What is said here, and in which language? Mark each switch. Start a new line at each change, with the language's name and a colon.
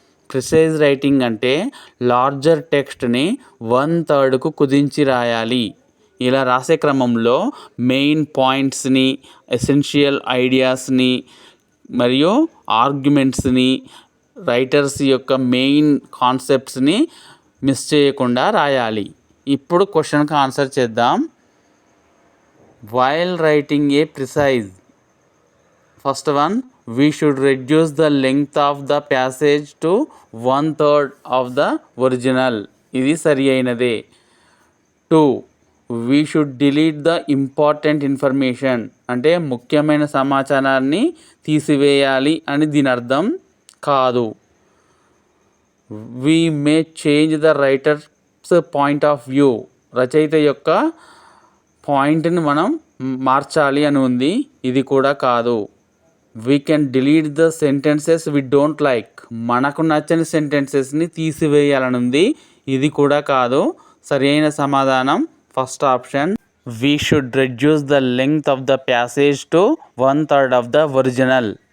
Telugu: Precise writing అంటే larger టెక్స్ట్ని 1/3కు కుదించి రాయాలి. ఇలా రాసే క్రమంలో మెయిన్ పాయింట్స్ని, ఎసెన్షియల్ ఐడియాస్ని మరియు ఆర్గ్యుమెంట్స్ని, రైటర్స్ యొక్క మెయిన్ కాన్సెప్ట్స్ని మిస్ చేయకుండా రాయాలి. ఇప్పుడు క్వశ్చన్కి ఆన్సర్ చేద్దాం.
English: While writing a precise, first one, we should reduce the length of the passage to 1/3 of the original.
Telugu: ఇది సరి అయినదే.
English: 2, we should delete the important information.
Telugu: అంటే ముఖ్యమైన సమాచారాన్ని తీసివేయాలి అని దీని అర్థం కాదు.
English: we may change the writer's point of view.
Telugu: రచయిత యొక్క పాయింట్ని మనం మార్చాలి అని ఉంది, ఇది కూడా కాదు.
English: We can delete the sentences we don't like.
Telugu: మనకు నచ్చని సెంటెన్సెస్ని తీసివేయాలని ఉంది, ఇది కూడా కాదు. సరి అయిన సమాధానం
English: First option, we should reduce the length of the passage to 1/3 of the original.